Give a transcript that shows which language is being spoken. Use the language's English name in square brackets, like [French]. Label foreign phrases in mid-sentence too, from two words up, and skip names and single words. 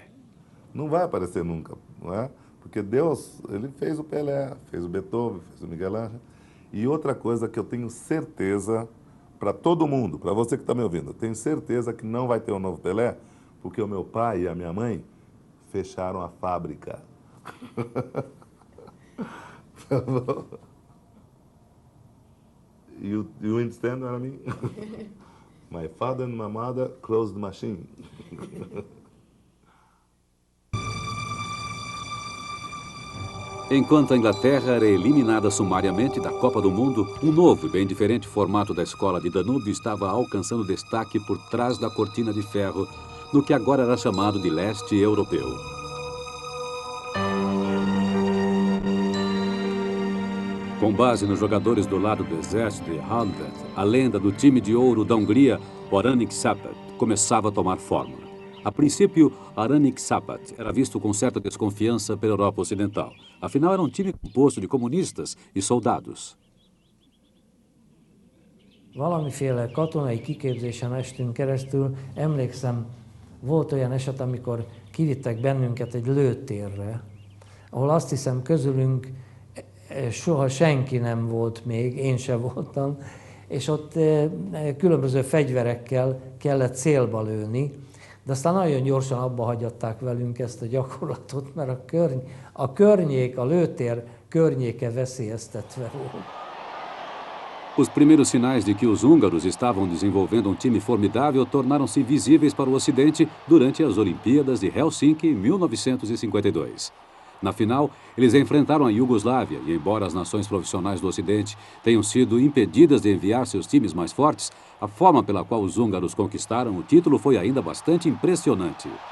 [Portuguese] Não vai aparecer nunca, não é? Porque Deus, ele fez o Pelé, fez o Beethoven, fez o Miguel Ángel. E outra coisa que eu tenho certeza, para todo mundo, para você que está me ouvindo, eu tenho certeza que não vai ter um novo Pelé, porque o meu pai e a minha mãe fecharam a fábrica. [English] You understand what I mean? My father and my mother closed the machine. [Portuguese] Enquanto a Inglaterra era eliminada sumariamente da Copa do Mundo, um novo e bem diferente formato da escola de Danúbio estava alcançando destaque por trás da cortina de ferro, no que agora era chamado de leste europeu. Com base nos jogadores do lado do exército de Halvet, a lenda do time de ouro da Hungria, Aranik Sapat, começava a tomar forma. A princípio, Aranik Sapat era visto com certa desconfiança pela Europa Ocidental. Afinal, era um time composto de comunistas e soldados. [Hungarian] Valamiféle katonai kiképzésen estünk keresztül. Emlékszem, volt olyan eset, amikor kivittek bennünket egy lőtérre, ahol azt hiszem közülünk soha senki nem volt még, én se voltam, és ott különböző fegyverekkel kellett célba lőni, de aztán nagyon gyorsan abba hagyatták velünk ezt a gyakorlatot, mert a környék, a lőtér környéke veszélyeztetve volt. [Portuguese] Os primeiros sinais de que os húngaros estavam desenvolvendo um time formidável tornaram-se visíveis para o Ocidente durante as Olimpíadas de Helsinki em 1952. Na final, eles enfrentaram a Iugoslávia e, embora as nações profissionais do Ocidente tenham sido impedidas de enviar seus times mais fortes, a forma pela qual os húngaros conquistaram o título foi ainda bastante impressionante.